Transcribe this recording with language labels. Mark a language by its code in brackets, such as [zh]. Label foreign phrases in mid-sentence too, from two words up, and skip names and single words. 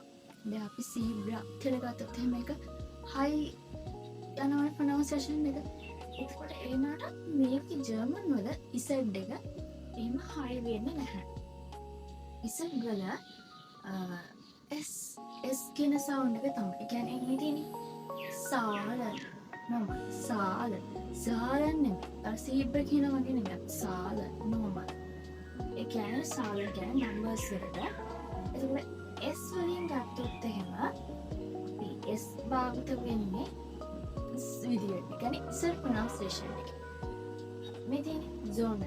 [si] දැන් අපි zebra කියලා ගත්තොත් එහෙනම් මේක high යනවා pronunciation එක. ඒකට ඒනට මේක ජර්මන් වල Z එක එහෙම high වෙන්නේ නැහැ. Z වල S කියන sound එක තමයි. ඒ කියන්නේ මේ තියෙන්නේ Zahlen. Normal. Zahlen. Zahlen නෙමෙයි. අර zebra කියන වගේ නෙමෙයි. Zahlen. normal. ඒ කියන්නේ Zahlen කියන්නේ numbers වලට. එතකොට S වලින් ගත්තොත් එහෙම අපි S භාවිත වෙන්නේ විදියට. ඒ කියන්නේ Z pronunciation එක. මේ තියෙන්නේ zona.